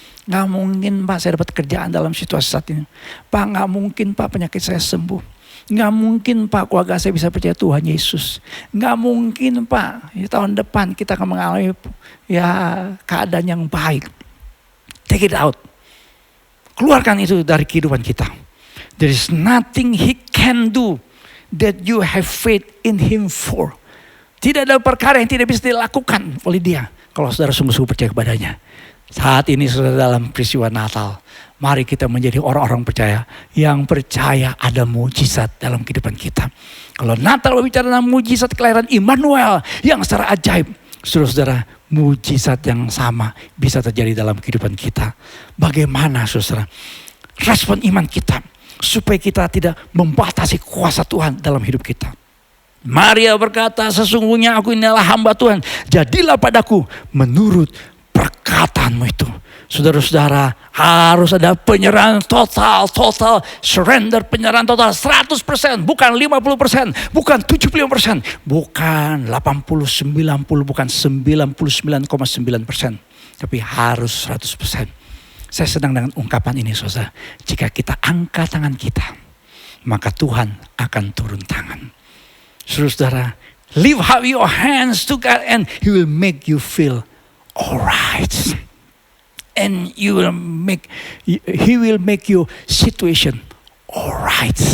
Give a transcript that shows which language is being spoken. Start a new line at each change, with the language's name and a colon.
Indonesian: Gak mungkin Pak, saya dapat kerjaan dalam situasi saat ini. Pak, gak mungkin Pak, penyakit saya sembuh. Gak mungkin Pak, keluarga saya bisa percaya Tuhan Yesus. Gak mungkin Pak, ya, tahun depan kita akan mengalami ya keadaan yang baik.
English: Take it out.
Indonesian: Keluarkan itu dari kehidupan kita.
English: There is nothing He can do that you have faith in Him for.
Indonesian: Tidak ada perkara yang tidak bisa dilakukan oleh Dia kalau saudara sungguh-sungguh percaya kepadanya. Saat ini saudara dalam peristiwa Natal, mari kita menjadi orang-orang percaya yang percaya ada mujizat dalam kehidupan kita. Kalau Natal berbicara tentang mujizat kelahiran Immanuel yang secara ajaib, saudara-saudara, mujizat yang sama bisa terjadi dalam kehidupan kita. Bagaimana saudara respon iman kita supaya kita tidak membatasi kuasa Tuhan dalam hidup kita? Maria berkata, sesungguhnya aku ini adalah hamba Tuhan, jadilah padaku menurut perkataanmu itu. Saudara-saudara, harus ada penyerahan
English: total surrender,
Indonesian: penyerahan total 100%, bukan 50%, bukan 75%, bukan 80, 90, bukan 99,9%, tapi harus 100%. Saya senang dengan ungkapan ini, saudara. Jika kita angkat tangan kita, maka Tuhan akan turun tangan.
English: Saudara, lift up your hands to God and He will make you feel alright. And He will make your situation alright.